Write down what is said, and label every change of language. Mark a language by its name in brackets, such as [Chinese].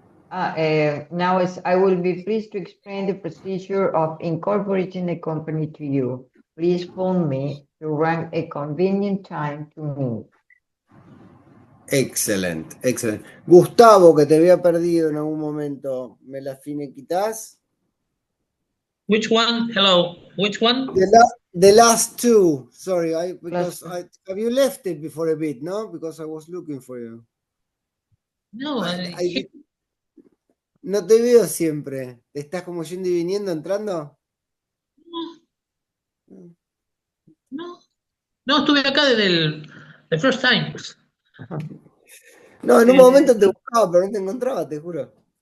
[English] Now I will be pleased to explain the procedure of incorporating a company to you. Please phone me to rank a convenient time to meet. [Spanish] Excelente, excelente. Gustavo, que te había perdido en algún momento, ¿me la finiquitas? [English] Which one? Hello. Which one? The last 2. Sorry, have you left it before a bit, no? Because I was looking for you. [Spanish] No, no te veo siempre. ¿Te estás como yendo y viniendo, entrando? No, estuve acá desde [English] the first time. [Spanish] No, en un momento te buscaba, pero no te encontraba, te juro.